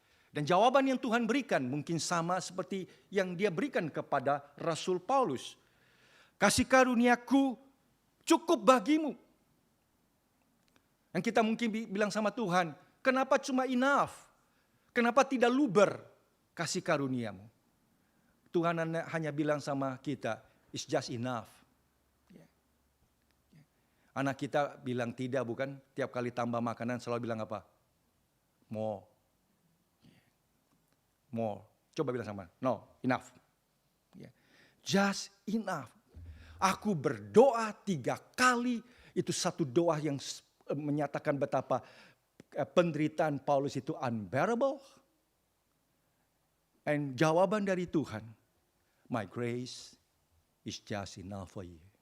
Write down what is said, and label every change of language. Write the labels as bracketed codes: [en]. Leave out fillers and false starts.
[id] Dan jawaban yang Tuhan berikan mungkin sama seperti yang dia berikan kepada Rasul Paulus. Kasih karuniaku cukup bagimu. Dan kita mungkin bilang sama Tuhan, kenapa cuma enough? Kenapa tidak luber kasih karuniamu? Tuhan hanya bilang sama kita, [en] it's just enough. [id] Anak kita bilang tidak, bukan? Tiap kali tambah makanan selalu bilang apa? [en] More. More. [id] Coba bilang sama, [en] no, enough. Just enough. [id] Aku berdoa 3 kali, itu satu doa yang menyatakan betapa penderitaan Paulus itu unbearable. [en] And [id] jawaban dari Tuhan, [en] my grace is just enough for you.